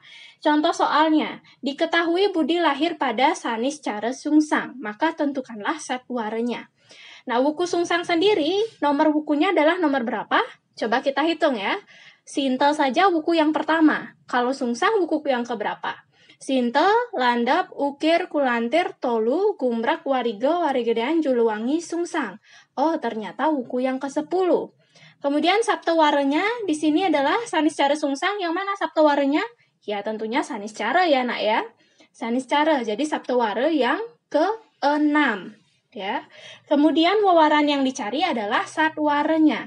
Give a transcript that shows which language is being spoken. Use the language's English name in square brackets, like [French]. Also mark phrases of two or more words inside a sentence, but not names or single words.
[Indonesian] Contoh soalnya, diketahui Budi lahir pada Saniscara Sungsang, maka tentukanlah Satwaranya. Nah, wuku Sungsang sendiri, nomor wukunya adalah nomor berapa? Coba kita hitung ya. Sintel saja wuku yang pertama. Kalau Sungsang wuku yang keberapa? Sintel, Landap, Ukir, Kulantir, Tolu, Gumbrak, Warigo, Warigedean, Juluwangi, Sungsang. Oh, ternyata wuku yang ke-10. Kemudian Saptawaranya di sini adalah Saniscara Sungsang. Yang mana Saptawaranya? Ya, tentunya Saniscara ya, Nak ya. Saniscara. Jadi Saptawara yang ke-6 ya. Kemudian wewaran yang dicari adalah Satwaranya.